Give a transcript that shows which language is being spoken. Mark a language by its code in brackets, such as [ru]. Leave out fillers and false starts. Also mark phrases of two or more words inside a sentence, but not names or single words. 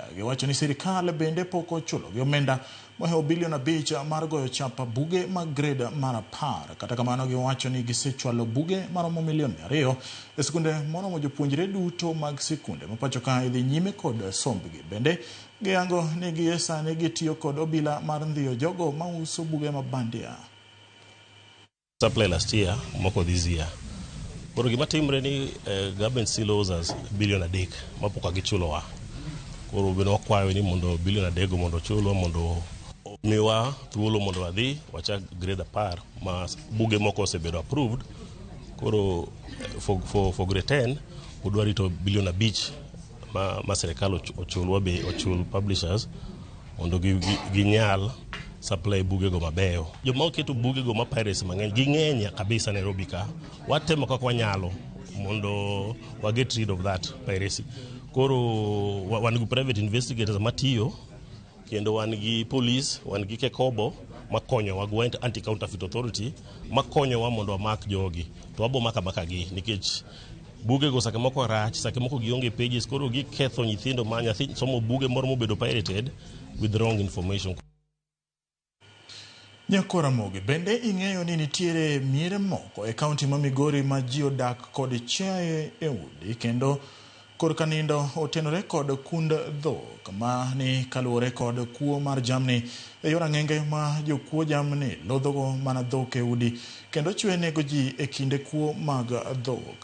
[luo] Giwacho ni sirikal bende pok ochulo gi omenda mohewo bilion 5 mar goyo chapa buge mag grade mar 10. Kata kamano giwacho ni gisechwalo buge maromo milion 200 e sikunde moromo jopuonjre duto mag sikunde mapacho ka idhi nyime kod sombgi. Bende giyango ni giesani gitiyo kod obila mar ndhiyo jogo mauso buge mabandia. [en] Supply last year, moko this year. [luo] Koro gima timre ni [en] government still owes us [luo] bilion 3 mapoka gichulo wa. Koro beno wakwayo ni mondo bilion 3 mondo chulo mondo miwa thuolo mondo wadhi wachak grade 10 ma buge moko osebedo approved. Koro [en] for grade 10 [luo] udwari to bilion 5 ma serikal ochul publishers mondo ginyal supply buge go mabeyo. Joma oketo buge go ma piracy mang'eny ging'eny kabisa Nairobi ka. Watemo kaka wanyalo mondo wa [en] get rid of that piracy. [luo] Koro wan gi [en] private investigators [luo] matiyo kendo wan gi police, wan gi Kekobo makonyo wa Gwent Anti-Counterfeit Authority makonyo wa mondo wamak jogi. To wabo maka gi nikech buge go sake moko rach, sake moko gionge pages, koro giketho nyithindo ma nyathi somo buge moro mobedo [en] pirated with wrong information. [luo] Nyakwaramogi, bende ing'eyo ni nitiere miere moko e kaunti ma Migori ma ji odak kod chiaye e udi kendo korka nindo otenore kod kund dhok ma ni kaluwore kod kuo mar jamni e yor ang'enge ma jokuo jamni lodhogo mana dhok e udi kendo chwe nego ji e kinde kuo mag dhok.